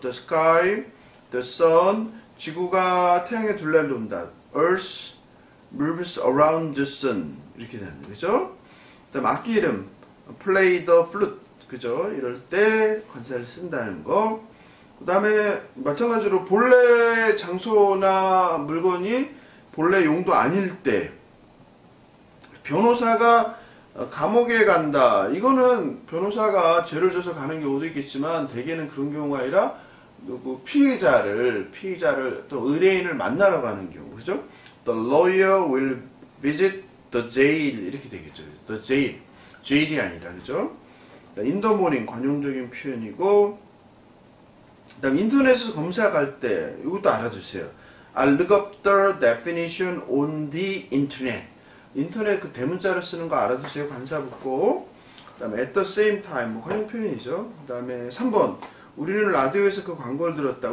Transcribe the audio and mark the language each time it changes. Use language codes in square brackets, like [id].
[ko] The sky, the sun, 지구가 태양의 둘레를 돈다. [en] Earth moves around the sun. [ko] 이렇게 되는 거죠. 그 다음 악기 이름. play the flute. 그죠? 이럴 때 관사를 쓴다는 거. 그 다음에 마찬가지로 본래 장소나 물건이 본래 용도 아닐 때, 변호사가 감옥에 간다. 이거는 변호사가 죄를 져서 가는 경우도 있겠지만 대개는 그런 경우가 아니라 피의자를 또 의뢰인을 만나러 가는 경우. 그죠? [en] The lawyer will visit the jail. [ko] 이렇게 되겠죠. The jail. jail이 아니라. 그죠? in the morning 관용적인 표현이고, 그 다음 인터넷에서 검색할 때 이것도 알아두세요. [en] I'll look up the definition on the internet. [ko] 인터넷 그 대문자를 쓰는 거 알아두세요. 관사 붙고. 그 다음에 at the same time 뭐 관용 표현이죠. 그 다음에 3번 우리는 라디오에서 그 광고를 들었다.